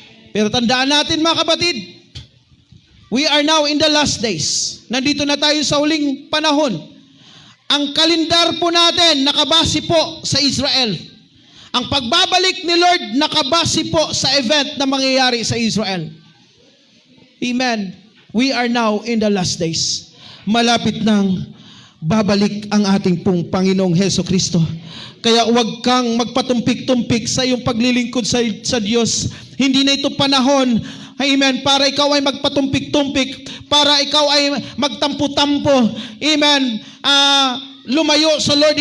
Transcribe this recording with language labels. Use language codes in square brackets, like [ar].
[tl] Pero tandaan natin mga kapatid, [en] we are now in the last days. [tl] Nandito na tayo sa huling panahon. Ang kalendar po natin nakabase po sa Israel. Ang pagbabalik ni Lord nakabase po sa event na mangyayari sa Israel. Amen. [en] We are now in the last days. [tl] Malapit nang babalik ang ating pong Panginoong Hesukristo. Kaya huwag kang magpatumpik-tumpik sa iyong paglilingkod sa Diyos. Hindi na ito panahon, amen, para ikaw ay magpatumpik-tumpik, para ikaw ay magtampo-tampo, amen, lumayo sa Lord.